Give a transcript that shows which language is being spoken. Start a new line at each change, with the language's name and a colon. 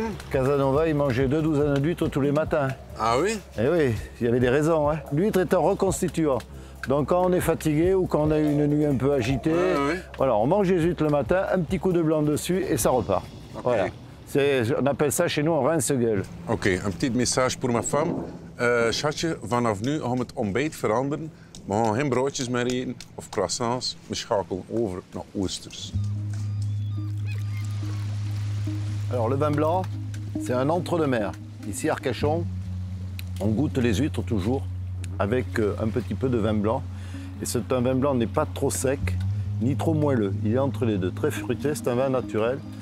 French: Casanova, il mangeait 2 douzaines d'huîtres tous les matins. Ah oui? Eh oui, il y avait des raisons. Hein. L'huître est un reconstituant. Donc quand on est fatigué ou quand on a eu une nuit un peu agitée, voilà, on mange les huîtres le matin, un petit coup de blanc dessus et ça repart. Okay. Voilà. On appelle ça chez nous un rince-gueule.
Dutch: Oké, een
French: petit message
Dutch: voor mijn fam. Schatje, vanaf nu gaan we het ontbijt veranderen. We gaan geen broodjes meer eten of croissants. We schakelen over naar oesters.
French: Alors le vin blanc, c'est un entre-deux-mer. Ici à Arcachon, on goûte les huîtres toujours avec un petit peu de vin blanc. Et c'est un vin blanc n'est pas trop sec ni trop moelleux. Il est entre les deux, très fruité, c'est un vin naturel.